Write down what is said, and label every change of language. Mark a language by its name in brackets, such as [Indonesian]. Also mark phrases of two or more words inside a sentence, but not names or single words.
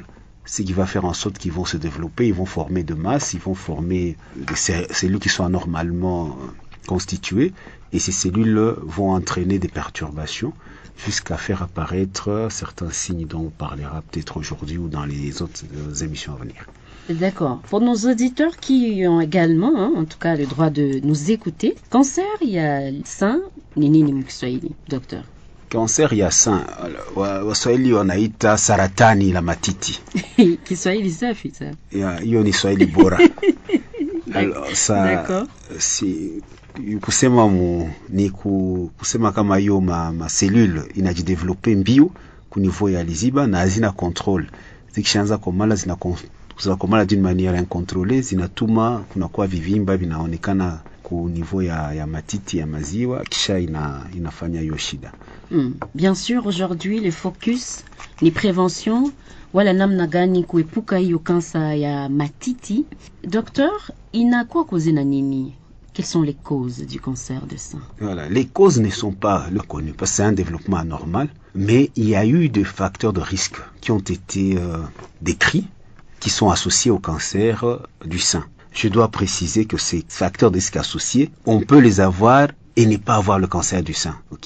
[French] Ce qui va faire en sorte qu'ils vont se développer, ils vont former de masse, ils vont former des cellules qui sont anormalement constituées, et ces cellules vont entraîner des perturbations jusqu'à faire apparaître certains signes dont on parlera peut-être aujourd'hui ou dans les autres émissions à venir. D'accord. Pour nos auditeurs qui ont également, en tout cas, le droit de nous écouter, cancer, il y a sein, [Swahili] nini mkiswahili, docteur? Cancer ya sein, Waswahili wanaita saratani la matiti. Kiswahili safi ça. Hiyo ni Swahili bora. Alors si kusema kama hiyo ma cellule inajidevelope mbio ku niveau ya liziba na hazina control. Zikishaanza komala zinakomala [French] d'une manière incontrôlée, [Swahili] zinatuma kunakuwa vivimba vinaonekana ku niveau ya matiti ya maziwa, kisha inafanya hiyo shida. [French] Bien sûr, aujourd'hui, le focus [Swahili] ni prévention wala namna gani kuepuka hiyo kansa ya matiti. Docteur, inakuwa cause na nini? [French] Quelles sont les causes du cancer de sein? Voilà, les causes ne sont pas connues parce que c'est un développement anormal, mais il y a eu des facteurs de risque qui ont été décrits, qui sont associés au cancer du sein. Je dois préciser que ces facteurs de risque associés, on peut les avoir et ne pas avoir le cancer du sein, ok?